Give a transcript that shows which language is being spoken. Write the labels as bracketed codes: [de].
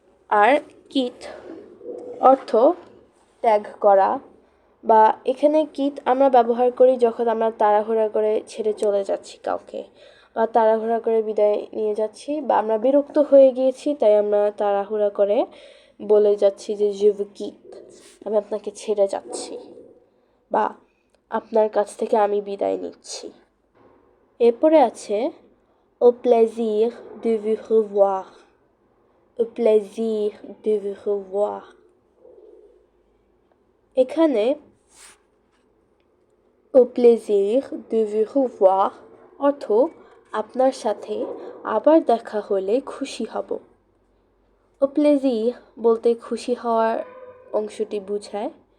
[bn] আর kit অর্থ ত্যাগ করা, বা এখানে কিট আমরা ব্যবহার করি যখন আমরা তাড়াহুড়া করে ছেড়ে চলে যাচ্ছি কাউকে, বা তাড়াহুড়া করে বিদায় নিয়ে যাচ্ছি, বা আমরা বিরক্ত হয়ে গিয়েছি তাই আমরা তাড়াহুড়া করে বলে যাচ্ছি যে [fr] je vous quitte, [bn] আমি আপনাকে ছেড়ে যাচ্ছি বা আপনার কাছ থেকে আমি বিদায় নিচ্ছি। এরপরে আছে [fr] au plaisir de vous revoir, au plaisir de vous revoir। [bn] এখানে [fr] au plaisir de vous revoir [bn] অর্থ আপনার সাথে আবার দেখা হলে খুশি হব। [fr] au plaisir [bn] বলতে খুশি হওয়ার অংশটি বোঝায়।